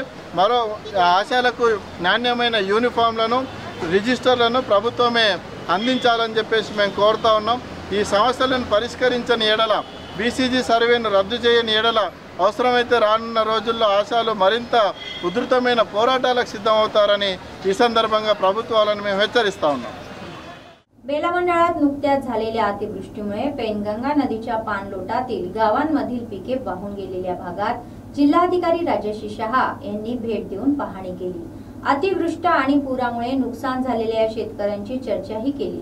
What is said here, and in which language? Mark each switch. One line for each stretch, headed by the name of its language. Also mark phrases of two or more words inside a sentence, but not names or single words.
Telugu: మరో ఆశాలకు నాణ్యమైన యూనిఫామ్లను, రిజిస్టర్లను ప్రభుత్వమే అందించాలని చెప్పేసి మేము కోరుతా ఉన్నాం. ఈ సమస్యలను పరిష్కరించని ఎడల, బీసీజీ సర్వేను రద్దు చేయని ఎడల అవసరమైతే రానున్న రోజుల్లో ఆశాలు మరింత ఉధృతమైన పోరాటాలకు सिद्धమవుతారని ఈ సందర్భంగా ప్రభుత్వాలను మేము హెచ్చరిస్తా ఉన్నాం.
Marathi: बेला मंडळात नुकत्याच झालेल्या अतिवृष्टीमुळे पेनगंगा नदीच्या पाणलोटातील गावांमधील पिके वाहून गेलेल्या भागात जिल्हाधिकारी राजेश शहा यांनी भेट देऊन पाहणी केली. अतिवृष्टी आणि पुरामुळे नुकसान झालेल्या शेतकऱ्यांची चर्चाही केली.